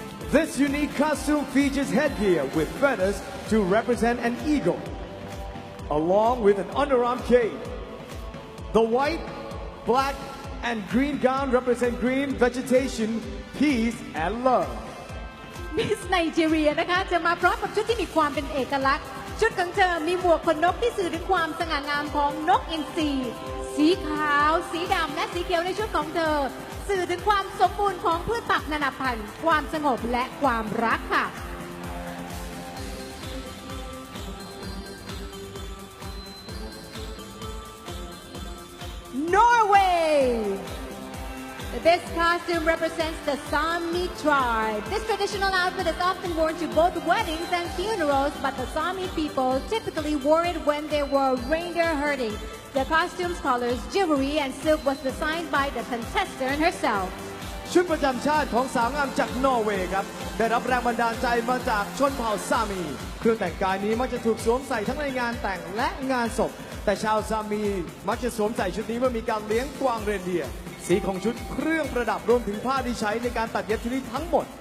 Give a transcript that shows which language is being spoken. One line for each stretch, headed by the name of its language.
English: This unique costume features headgear with feathers to represent an eagle, along with an underarm cape. The white, black, and green gown represent green vegetation, peace, and love.
Thai: มิสไนจีเรียนะคะจะมาพร้อมกับชุดที่มีความเป็นเอกลักษณ์ชุดของเธอมีหมวกขนนกที่สื่อถึงความสง่างามของนกอินทรีสีขาวสีดำและสีเขียวในชุดของเธอสื่อถึงความสมบูรณ์ของพืชผักนานาพันธุ์ความสงบและความรักค่ะ
English: Norway. This costume represents the Sami tribe. This traditional outfit is often worn to both weddings and funerals, but the Sami people typically wore it when they were reindeer herding. The costume's colors, jewelry, and silk was designed by the contestant herself.
Thai: ชุดประจำชาติของสาวงามจากนอร์เวย์ครับได้รับแรงบันดาลใจมาจากชนเผ่าซามีเครื่องแต่งกายนี้มักจะถูกสวมใส่ทั้งในงานแต่งและงานศพแต่ชาวซามี มักจะสวมใส่ชุดนี้เมื่อมีการเลี้ยงกวางเรนเดียร์สีของชุดเครื่องประดับรวมถึงผ้าที่ใช้ในการตัดเย็บชุดนี้ทั้งหมด